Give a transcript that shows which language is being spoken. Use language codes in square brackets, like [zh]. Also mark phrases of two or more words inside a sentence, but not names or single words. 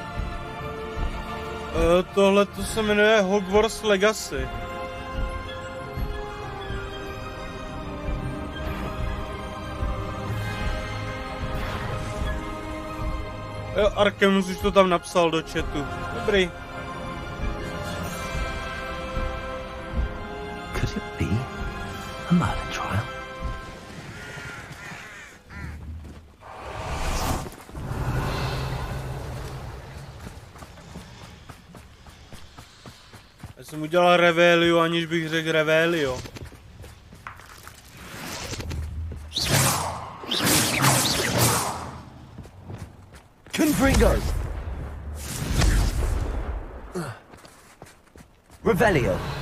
[cs] Tohle to se jmenuje Hogwarts Legacy. Jo, Arkemus už to tam napsal do chatu. Dobrý. [en] Could it be a murder trial? [cs] Já jsem udělal Revelio, aniž bych řekl Revelio. Confringo. Revelio.